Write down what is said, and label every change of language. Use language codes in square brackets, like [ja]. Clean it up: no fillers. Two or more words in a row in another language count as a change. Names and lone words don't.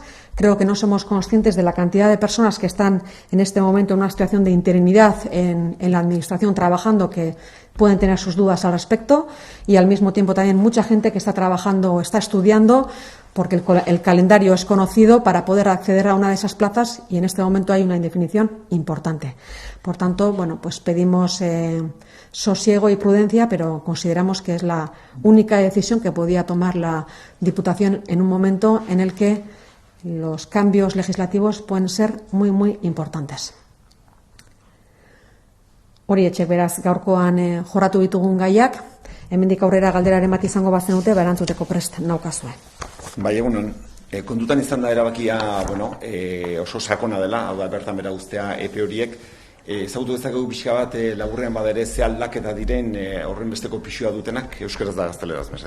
[es] Creo que no somos conscientes de la cantidad de personas que están en este momento en una situación de interinidad en la Administración trabajando, que pueden tener sus dudas al respecto, y al mismo tiempo también mucha gente que está trabajando o está estudiando, porque el calendario es conocido para poder acceder a una de esas plazas y en este momento hay una indefinición importante. Por tanto, bueno, pues pedimos sosiego y prudencia, pero consideramos que es la única decisión que podía tomar la Diputación en un momento en el que los cambios legislativos pueden ser muy, muy importantes. [eu] Horietxe, beraz, gaurkoan jorratu ditugun gaiak, hemendik aurrera galderaren bat izango bazenute, erantzuteko prest naukazue. Bai, egunon, kontutan izan da erabakia, oso sakona dela, hau da bertan bera guztea epe horiek, ezagutu dezakegu pixka bat laburrean badere ze aldaketa diren horren besteko pixua dutenak, euskaraz da gazteleraz mesedez.